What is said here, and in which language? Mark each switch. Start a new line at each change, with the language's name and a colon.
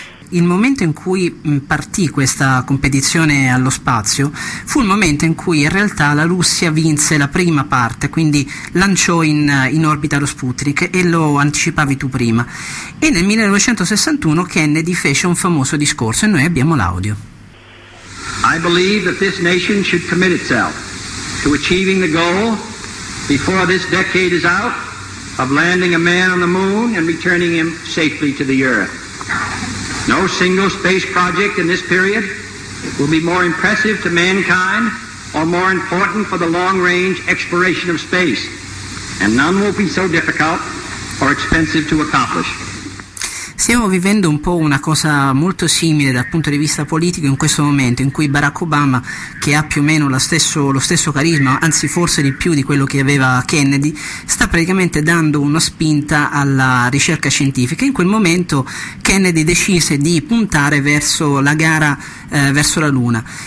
Italian: Il momento in cui partì questa competizione allo spazio fu il momento in cui in realtà la Russia vinse la prima parte, quindi lanciò in orbita lo Sputnik, e lo anticipavi tu prima. E nel 1961 Kennedy fece un famoso discorso, e noi abbiamo l'audio.
English: I believe that this nation should commit itself to achieving the goal before this decade is out of landing a man on the moon and returning him safely to the earth. No single space project in this period will be more impressive to mankind or more important for the long-range exploration of space, and none will be so difficult or expensive to accomplish.
Italian: Stiamo vivendo un po' una cosa molto simile dal punto di vista politico in questo momento, in cui Barack Obama, che ha più o meno lo stesso carisma, anzi forse di più di quello che aveva Kennedy, sta praticamente dando una spinta alla ricerca scientifica. In quel momento Kennedy decise di puntare verso la gara verso la Luna.